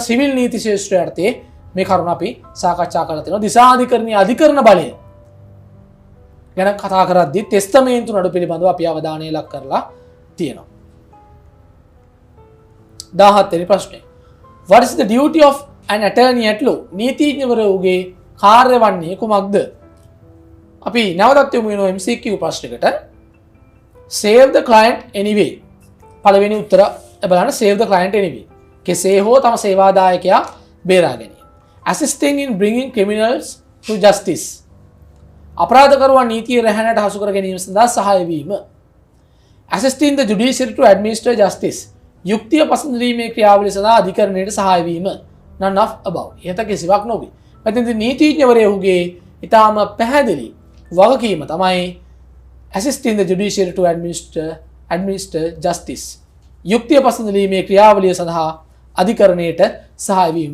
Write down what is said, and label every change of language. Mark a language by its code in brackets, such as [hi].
[si] Civil නීති ශාස්ත්‍රය යටතේ මේ කරුණ අපි සාකච්ඡා කරලා තියෙනවා. දිසා අධිකරණයේ අධිකරණ බලය ගැන කතා කරද්දී තෙස්තමේන්තු නඩු පිළිබඳව අපි අවධානය ලක් කරලා තියෙනවා. 17 වෙනි ප්‍රශ්නය. [en] What is the duty of an attorney at law? [si] නීතිඥවරයාගේ කාර්ය වන්නේ කුමක්ද? අපි නැවතත් යමු වෙන MCQ ප්‍රශ්නයකට. [en] Save the client anyway. [si] පළවෙනි උත්තර බලන්න [en] save the client anyway. [si] කෙසේ හෝ තම සේවාදායකයා බේරා ගැනීම. [en] Assisting in bringing criminals to justice. [si] අපරාධකරුවන් නීතිය රැහැනට හසු කර ගැනීම සඳහා සහාය වීම. [en] Assisting the judiciary to administer justice. [si] යුක්තිය පසඳීමේ ක්‍රියාවලිය සඳහා අධිකරණයට සහාය වීම. [en] None of above. [si] ඉහත කිසිවක් නොවේ. මෙතනදී නීතිඥවරයාගේ ඊටාම පැහැදිලි වගකීම තමයි [en] assisting the judiciary to administer justice. [si] යුක්තිය පසඳීමේ ක්‍රියාවලිය සඳහා අධිකරණයට සහාය වීම.